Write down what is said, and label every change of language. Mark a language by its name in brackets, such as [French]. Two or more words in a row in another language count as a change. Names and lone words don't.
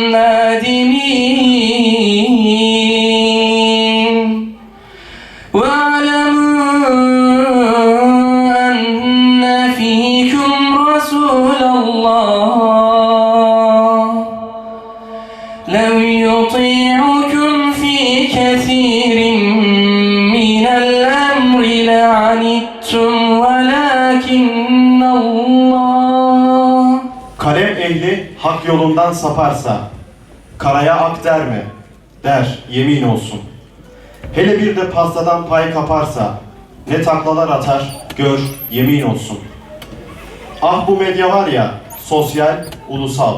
[Arabic] نادمين واعلموا أن فيكم رسول الله لو يطيعكم في كثير من الأمر لعنتم ولكن الله. [Turkish] Kalem ehli hak yolundan saparsa, karaya ak derme, der yemin olsun. Hele bir de pastadan pay kaparsa, ne taklalar atar, gör yemin olsun. Ah bu medya var ya, sosyal, ulusal.